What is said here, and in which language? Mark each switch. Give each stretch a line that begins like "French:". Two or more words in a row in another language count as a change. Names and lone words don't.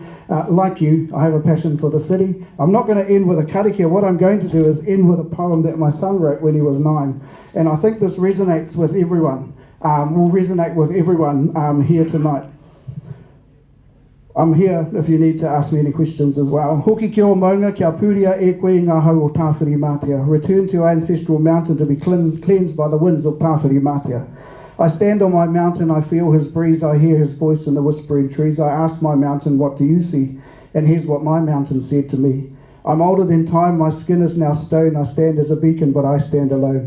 English: Like you, I have a passion for the city. I'm not going to end with a karakia. What I'm going to do is end with a poem that my son wrote when he was 9. And I think this resonates with everyone, will resonate with everyone here tonight. I'm here if you need to ask me any questions as well.
Māori: Hoki kia o maunga, kia puria e koe ngā hau o Tāwhiri Mātia.
English: Return to your ancestral mountain to be cleansed by the winds of Tāwhiri Mātia. I stand on my mountain, I feel his breeze, I hear his voice in the whispering trees. I ask my mountain, what do you see? And here's what my mountain said to me. I'm older than time, my skin is now stone. I stand as a beacon, but I stand alone.